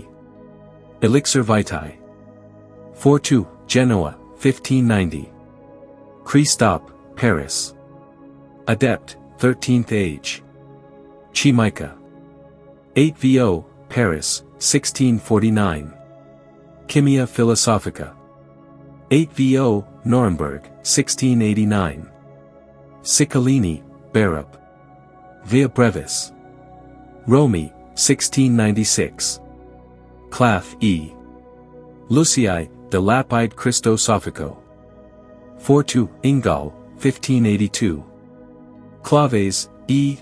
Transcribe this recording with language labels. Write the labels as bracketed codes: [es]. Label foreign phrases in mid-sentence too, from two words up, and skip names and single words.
[en] Elixir Vitae. 42, Genoa, 1590. Christophe, Paris. Adept, 13th Age. Chimica. 8 vo, Paris, 1649. Chimia Philosophica. 8 vo, Nuremberg, 1689. Ciccellini, Barup. Via Brevis. Romi, 1696. Clath E. Lucii, de Lapide Christosophico. 42, Ingal, 1582. Claves, E.